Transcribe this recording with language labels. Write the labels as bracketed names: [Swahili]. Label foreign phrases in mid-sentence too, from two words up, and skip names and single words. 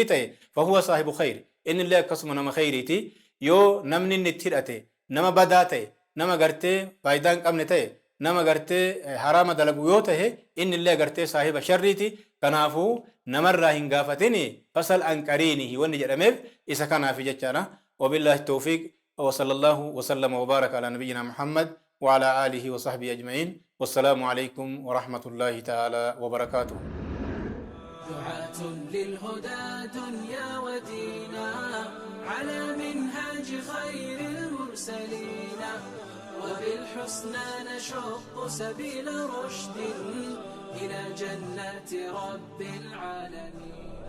[Oromo] ta'e [Arabic] فهو صاحب خير [Oromo] inni illee akkasuma nama khayriiti yoo namni inni itti hidhate nama badaa ta'e nama gartee faayidaa hin qabne ta'e nama gartee haraama dalagu yoo ta'e inni illee gartee saahiba sharriiti kanaafuu namarraa hin gaafatini [Arabic] فسل عن قرينه [Oromo] wanni jedhameef isa kanaaf jechaadha [Arabic] وبالله التوفيق وصلى الله وسلم وبارك على نبينا محمد وعلى آله وصحبه أجمعين والسلام عليكم ورحمة الله تعالى وبركاته دعاة للهدى دنيا ودينا على منهاج خير المرسلين وبالحسنى نشق سبيل رشد إلى جنات رب العالمين